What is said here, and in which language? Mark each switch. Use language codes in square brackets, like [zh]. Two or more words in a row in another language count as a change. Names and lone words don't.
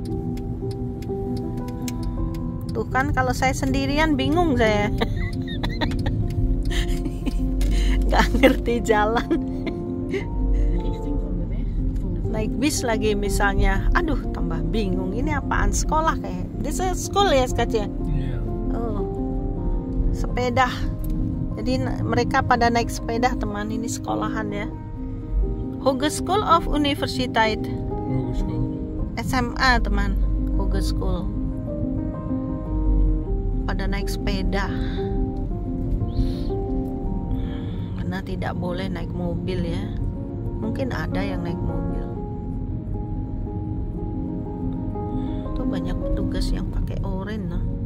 [id] Tuh kan kalau saya sendirian bingung saya. Gak ngerti jalan. Naik bis lagi misalnya, aduh tambah bingung, ini apaan, sekolah kayak [en] this is school [id] ya sekatnya. Oh, sepeda, jadi mereka pada naik sepeda teman, ini sekolahan ya. [nl] Hogeschool of Universiteit, [id] SMA teman, Hogeschool, pada naik sepeda karena tidak boleh naik mobil ya. Mungkin ada yang naik mobil. Banyak petugas yang pakai oranye nah.